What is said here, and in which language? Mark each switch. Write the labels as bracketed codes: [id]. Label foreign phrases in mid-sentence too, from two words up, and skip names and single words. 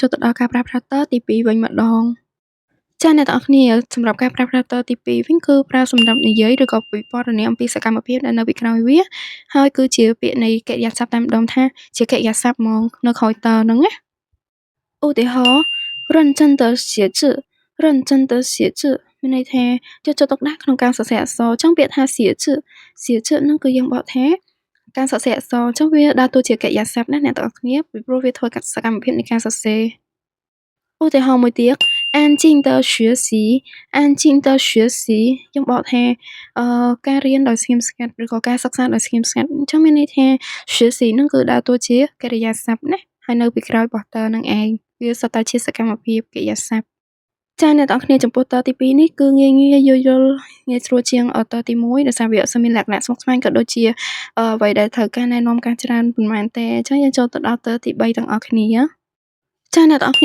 [km] ចូលទៅដល់ការប្រើប្រាស់តទី2វិញម្ដងចាអ្នកទាំងអស់គ្នាសម្រាប់ការប្រើប្រាស់តទី2វិញគឺប្រើសម្រាប់និយាយឬក៏ពិពណ៌នាអំពីសកម្មភាពដែលនៅពីក្រោយវាហើយគឺជាពាក្យនៃកិរិយាសព្ទតែម្ដងថាជាកិរិយាសព្ទហ្មងនៅក្រោយតហ្នឹងណាឧទាហរណ៍ [zh] 认真的写字认真的写字 [km] មានន័យថាយកចិត្តទុកដាក់ក្នុងការសរសេរអក្សរអញ្ចឹងពាក្យថា [zh] 写字写字 [km] ហ្នឹងគឺយើងបកថាការសរសេរអក្សរអញ្ចឹងវាដើរតួជាកិរិយាសព្ទណាអ្នកទាំងអស់គ្នាពីព្រោះវាធ្វើសកម្មភាពនៃការ សរសេរឧទាហរណ៍មួយទៀត [zh] 安静的学习安静的学习 [km] យើងបកថាការរៀនដោយស្ងៀមស្ងាត់ឬក៏ការ សិក្សាដោយស្ងៀមស្ងាត់អញ្ចឹងមានន័យថា学习ហ្នឹងគឺដើរតួជាកិរិយាសព្ទណាហើយនៅពីក្រោយរបស់តនឹងឯងវាសុទ្ធតែជាសកម្មភាពកិរិយាសព្ទចាអ្នកទាំងអស់គ្នាចំពោះតទី2នេះគឺងាយយល់ងាយស្រួលជាងតទី1ដោយសារវាអត់សូវមានលក្ខណៈស្មុគស្មាញក៏ដូចជាអ្វីដែលត្រូវការណែនាំការច្រើនប៉ុន្មានទេអញ្ចឹងយើងចូលទៅដល់តទី3ទាំងអស់គ្នាចាអ្នកទាំងអស់